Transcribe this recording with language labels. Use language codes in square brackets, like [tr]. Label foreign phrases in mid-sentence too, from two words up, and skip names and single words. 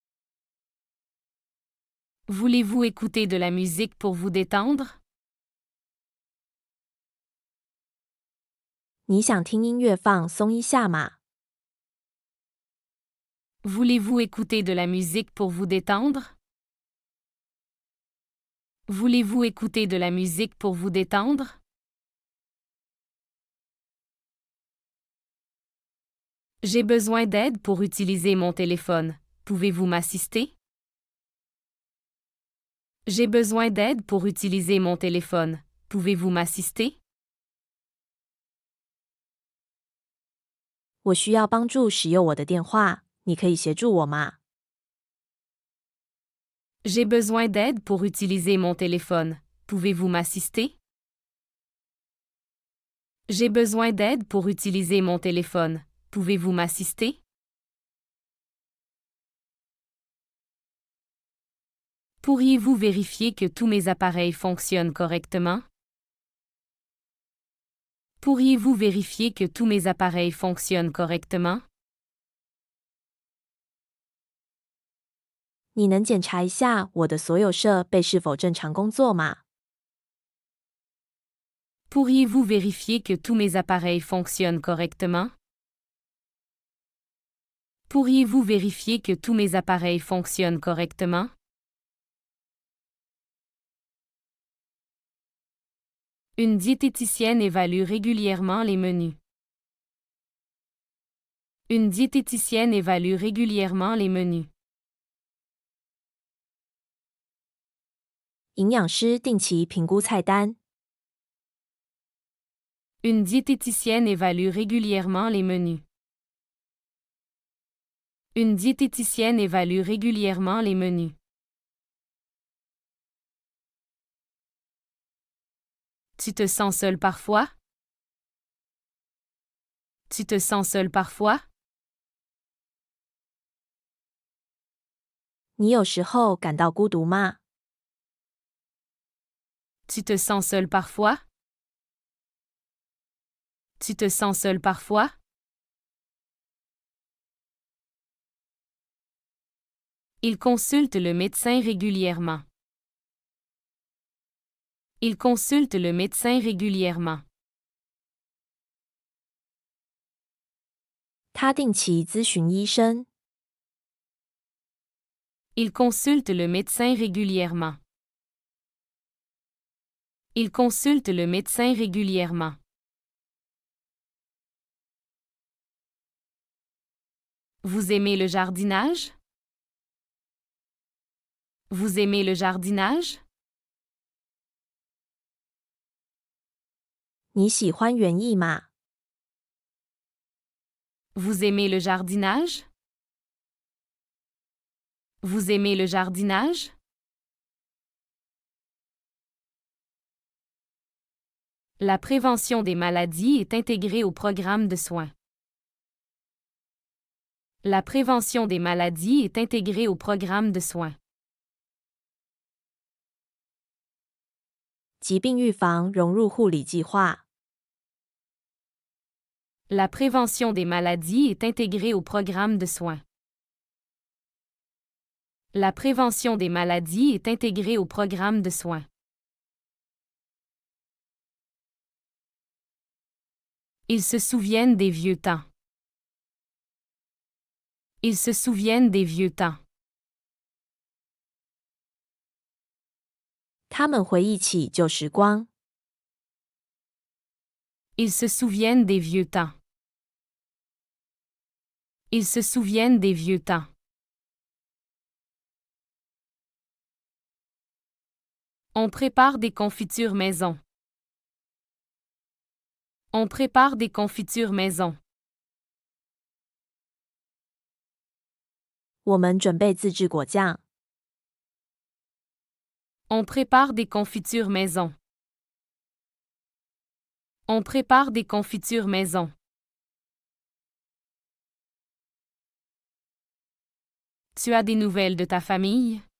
[fr] Voulez-vous écouter de la musique pour vous détendre? [zh] 你想听音乐放松一下吗？ [fr] Voulez-vous écouter de la musique pour vous détendre? Voulez-vous écouter de la musique pour vous détendre? J'ai besoin d'aide pour utiliser mon téléphone. Pouvez-vous m'assister? J'ai besoin d'aide pour utiliser mon téléphone. Pouvez-vous m'assister? [zh] 我需要帮助使用我的电话，你可以协助我吗？ [fr] J'ai besoin d'aide pour utiliser mon téléphone. Pouvez-vous m'assister? J'ai besoin d'aide pour utiliser mon téléphone. Pouvez-vous m'assister? Pourriez-vous vérifier que tous mes appareils fonctionnent correctement? Pourriez-vous vérifier que tous mes appareils fonctionnent correctement? [zh] 你能检查一下我的所有设备是否正常工作吗？ [fr] Pourriez-vous vérifier que tous mes appareils fonctionnent correctement? Pourriez-vous vérifier que tous mes appareils fonctionnent correctement? Une diététicienne évalue régulièrement les menus. Une diététicienne évalue régulièrement les menus. [zh] 营养师定期评估菜单。 [fr] Une diététicienne évalue régulièrement les menus. Une diététicienne évalue régulièrement les menus. Tu te sens seul parfois? Tu te sens seul parfois? [zh] 你有时候感到孤独吗？ [fr] Tu te sens seul parfois? Tu te sens seul parfois? Il consulte le médecin régulièrement. Il consulte le médecin régulièrement. [zh] 他定期咨询医生。 [fr] Il consulte le médecin régulièrement. Il consulte le médecin régulièrement. Vous aimez le jardinage? Vous aimez le jardinage? [zh] 你喜欢园艺吗？ [fr] Vous aimez le jardinage? Vous aimez le jardinage? La prévention des maladies est intégrée au programme de soins. La prévention des maladies est intégrée au programme de soins. [zh] 疾病预防融入护理计划。 [fr] La prévention des maladies est intégrée au programme de soins. La prévention des maladies est intégrée au programme de soins. Ils se souviennent des vieux temps. Ils se souviennent des vieux temps. [zh] 他们回忆起旧时光。 [fr] Ils se souviennent des vieux temps. Ils se souviennent des vieux temps. On prépare des confitures maison. On prépare des confitures maison. [zh] 我们准备自制果酱。 [fr] On prépare des confitures maison. On prépare des confitures maison. Tu as des nouvelles de ta famille?